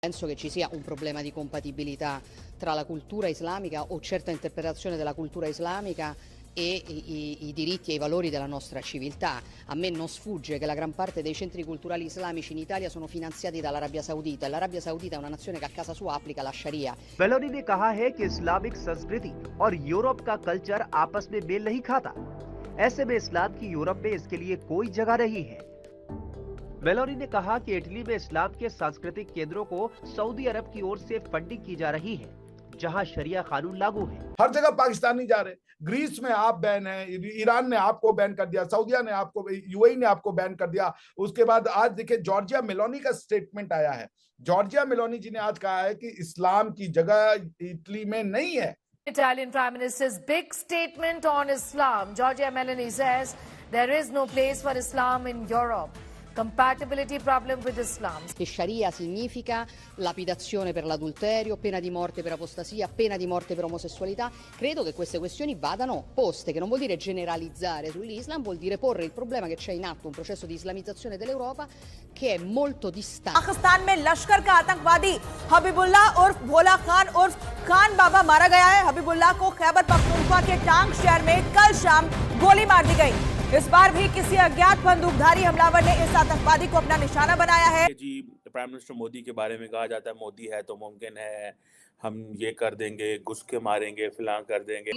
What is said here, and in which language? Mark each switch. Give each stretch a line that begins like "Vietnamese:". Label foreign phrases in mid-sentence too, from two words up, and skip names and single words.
Italian: Penso che ci sia un problema di compatibilità tra la cultura islamica o certa interpretazione della cultura islamica e i diritti e i valori della nostra civiltà. A me non sfugge che la gran parte dei centri culturali islamici in Italia sono finanziati dall'Arabia Saudita e l'Arabia Saudita è una nazione che a casa sua applica la Sharia.
Hindi: वेलोरी ने कहा है कि इस्लामिक संस्कृति और यूरोप का कल्चर आपस में मेल नहीं खाता। ऐसे में इस्लाम की यूरोप में इसके लिए कोई जगह नहीं है। वेलोरी ने कहा कि इटली में इस्लाम के सांस्कृतिक केंद्रों को सऊदी अरब की ओर से फंडिंग की जा रही है, जहां शरिया कानून लागू है। हर जगह पाकिस्तानी जा रहे। ग्रीस में आप बैन है, ईरान ने आपको बैन कर दिया, सऊदिया ने आपको, यूएई ने आपको बैन कर दिया। उसके बाद आज देखिए जॉर्जिया मेलोनी का स्टेटमेंट आया है। जॉर्जिया मेलोनी जी ने आज कहा है कि इस्लाम की जगह इटली में नहीं है।
English: Italian Prime Minister's big statement on Islam. Giorgia Meloni says there is no place for Islam in Europe. Compatibility problem with Islam.
Italian: Che Sharia significa lapidazione per l'adulterio, pena di morte per apostasia, pena di morte per omosessualità. Credo che queste questioni vadano poste, che non vuol dire generalizzare sull'Islam, vuol dire porre il problema che c'è in atto un processo di islamizzazione dell'Europa che è molto distante.
Hindi: पाकिस्तान में लश्कर का आतंकवादी हबीबुल्लाह उर्फ भोला खान उर्फ खान बाबा मारा गया है। हबीबुल्लाह को खैबर पख्तूनख्वा के टांग शहर में कल शाम गोली मार दी गई। इस बार भी किसी अज्ञात बंदूकधारी हमलावर ने इस आतंकवादी को अपना निशाना बनाया है। जी
English: Prime Minister
Hindi: मोदी के बारे में कहा जाता है मोदी है तो मुमकिन है हम ये कर देंगे, घुस के मारेंगे, फिलहाल कर देंगे।